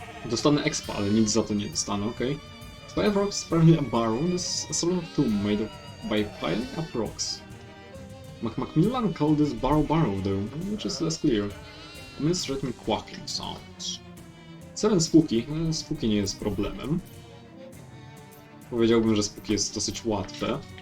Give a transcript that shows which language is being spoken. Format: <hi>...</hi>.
<pl>Dostanę expa, ale nic za to nie dostanę, okej.</pl> <en>Spire rocks is apparently a barrow. This is a sort of tomb made by piling up rocks. Macmillan called this barrow though, which is less clear. It's written quacking sounds. 7 spooky.</en> <pl>Spooky nie jest problemem. Powiedziałbym, że spooky jest dosyć łatwe.</pl>